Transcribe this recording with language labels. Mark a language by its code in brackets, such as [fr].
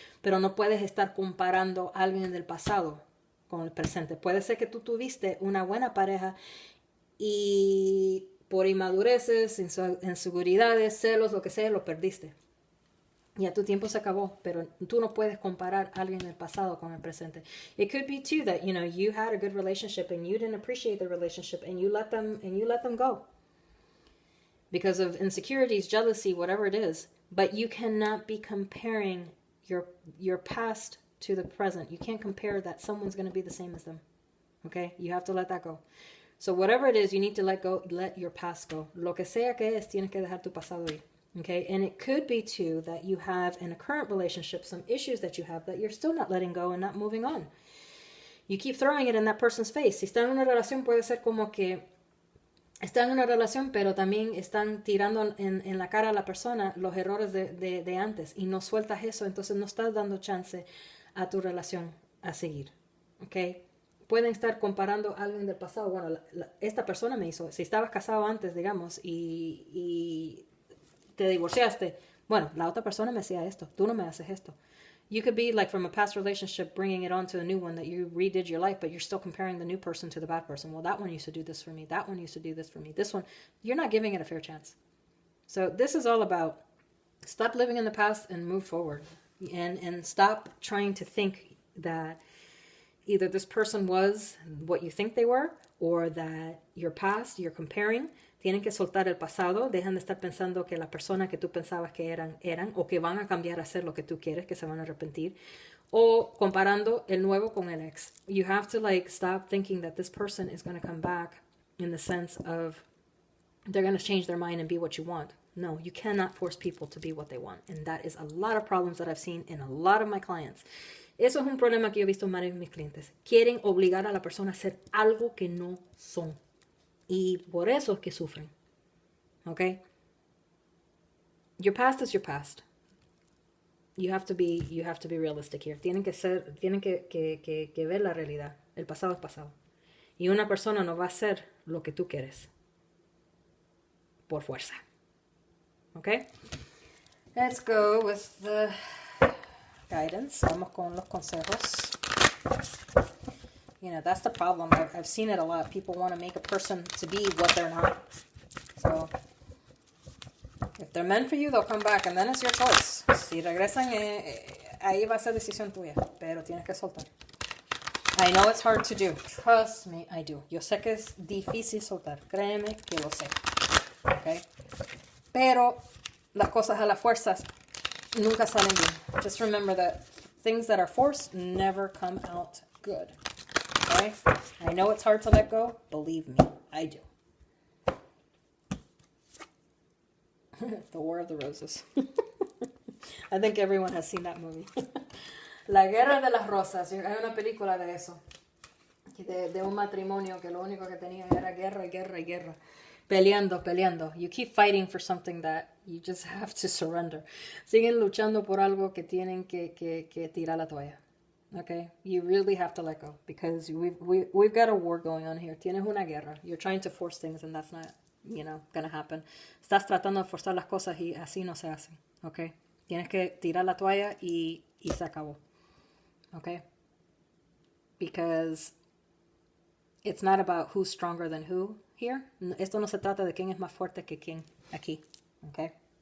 [es] Pero no puedes estar comparando a alguien del pasado con el presente. Puede ser que tú tuviste una buena pareja y por inmadureces, inseguridades, celos, lo que sea, lo perdiste. Ya tu tiempo se acabó, pero tú no puedes comparar a alguien del pasado con el presente. [en] It could be too that, you had a good relationship and you didn't appreciate the relationship and you let them go. Because of insecurities, jealousy, whatever it is. But you cannot be comparing your past to the present. You can't compare that someone's going to be the same as them. Okay? You have to let that go. So whatever it is, you need to let your past go. [es] Lo que sea que es, tienes que dejar tu pasado ir. [en] Okay, and it could be too that you have in a current relationship some issues that you have that you're still not letting go and not moving on. You keep throwing it in that person's face. [es] Si está en una relación, puede ser como que está en una relación, pero también están tirando en la cara a la persona los errores de antes y no sueltas eso, entonces no estás dando chance a tu relación a seguir. Okay, pueden estar comparando a alguien del pasado. Bueno, esta persona me hizo, si estabas casado antes, digamos, y te divorciaste, bueno, la otra persona me hacía esto, tú no me haces esto. [en] You could be like from a past relationship bringing it on to a new one that you redid your life, but you're still comparing the new person to the bad person. Well, that one used to do this for me. That one used to do this for me. This one, you're not giving it a fair chance. So this is all about stop living in the past and move forward. And stop trying to think that either this person was what you think they were or that your past, you're comparing. [es] Tienen que soltar el pasado, dejan de estar pensando que la persona que tú pensabas que eran o que van a cambiar a ser lo que tú quieres, que se van a arrepentir, o comparando el nuevo con el ex. [en] You have to stop thinking that this person is going to come back in the sense of they're going to change their mind and be what you want. No, you cannot force people to be what they want. And that is a lot of problems that I've seen in a lot of my clients. [es] Eso es un problema que yo he visto en varios de mis clientes. Quieren obligar a la persona a hacer algo que no son. Y por eso es que sufren. Okay? [en] Your past is your past. You have to be realistic here. [es] Tienen que ver la realidad. El pasado es pasado. Y una persona no va a hacer lo que tú quieres. Por fuerza. Okay? [en] Let's go with the guidance. [es] Vamos con los consejos. [en] That's the problem. I've seen it a lot. People want to make a person to be what they're not. So, if they're meant for you, they'll come back, and then it's your choice. [es] Si regresan, ahí va a ser decisión tuya, pero tienes que soltar. [en] I know it's hard to do. Trust me, I do. [es] Yo sé que es difícil soltar. Créeme que lo sé. Okay? Pero las cosas a la fuerza nunca salen bien. [en] Just remember that things that are forced never come out good. Okay? I know it's hard to let go. Believe me, I do. The War of the Roses. I think everyone has seen that movie. [es] La Guerra de las Rosas. Hay una película de eso. De un matrimonio que lo único que tenía era guerra y guerra y guerra. Peleando. [en] You keep fighting for something that you just have to surrender. [es] Siguen luchando por algo que tienen que tirar la toalla. [en] Okay? You really have to let go because we've got a war going on here. [es] Tienes una guerra. [en] You're trying to force things and that's not, going to happen. [es] Estás tratando de forzar las cosas y así no se hacen. Okay? Tienes que tirar la toalla y se acabó. [en] okay? Because it's not about who's stronger than who here. [es] Esto no se trata de quién es más fuerte que quién aquí, okay?